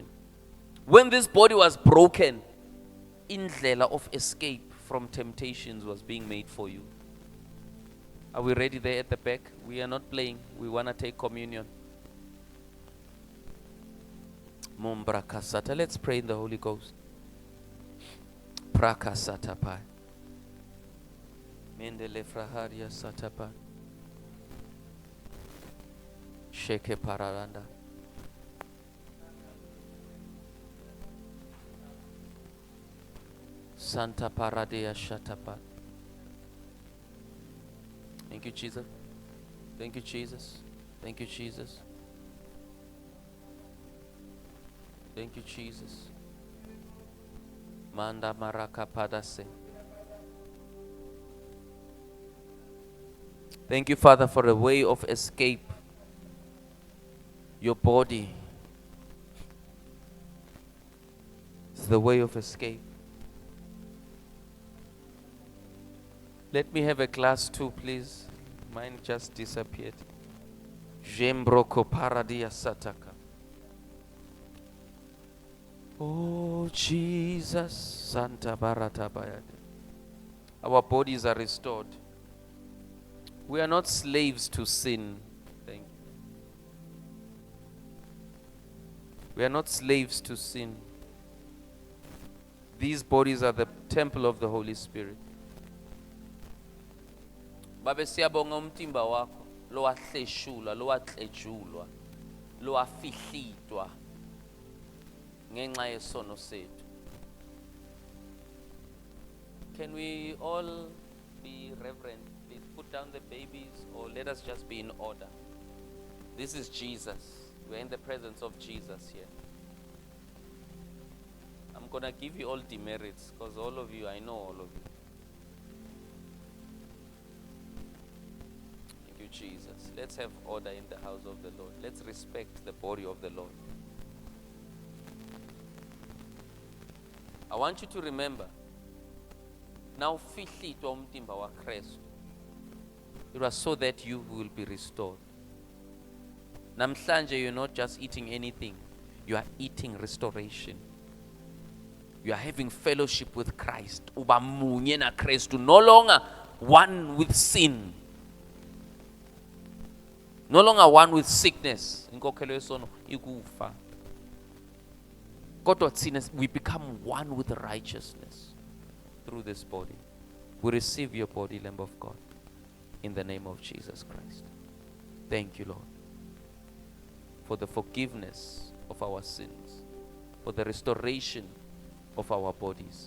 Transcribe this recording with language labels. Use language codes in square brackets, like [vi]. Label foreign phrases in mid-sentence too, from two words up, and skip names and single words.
[en] When this body was broken, indlela of escape from temptations was being made for you. Are we ready there at the back? We are not playing. We want to take communion. Mumbrakasata. Let's pray in the Holy Ghost. Prakasata pai. Mendele fraharia satapa. Sheke pararanda. Santa paradea shatapa. Thank you, Jesus. Thank you, Jesus. Thank you, Jesus. Thank you, Jesus. Manda maraka padase. Thank you, Father, for a way of escape. Your body is the way of escape. Let me have a glass too, please. Mine just disappeared. Jembroko paradia sataka. Oh, Jesus. Santa Barata Bayade. Our bodies are restored. We are not slaves to sin. Thank you. We are not slaves to sin. These bodies are the temple of the Holy Spirit. [ss] Babe siyabonga umtimba wakho lowahleshula, lowatletshulwa, lowafihlitwa ngenxa yesono sethu. [en] Can we all be reverent? Please put down the babies, or let us just be in order. This is Jesus. We're in the presence of Jesus here. I'm going to give you all demerits because all of you, I know all of you. Thank you, Jesus. Let's have order in the house of the Lord. Let's respect the body of the Lord. I want you to remember, now [ss] fihlitwa umtimba wa Kristu. [en] It was so that you will be restored. Namhlanje, you're not just eating anything. You are eating restoration. You are having fellowship with Christ. [ss] Uba munye na Kristu. [en] No longer one with sin. No longer one with sickness. [ss] Inkokhelo yesono ikufa. Kodwa thina [en] we become one with righteousness through this body. We receive your body, Lamb of God, in the name of Jesus Christ. Thank you, Lord, for the forgiveness of our sins, for the restoration of our bodies.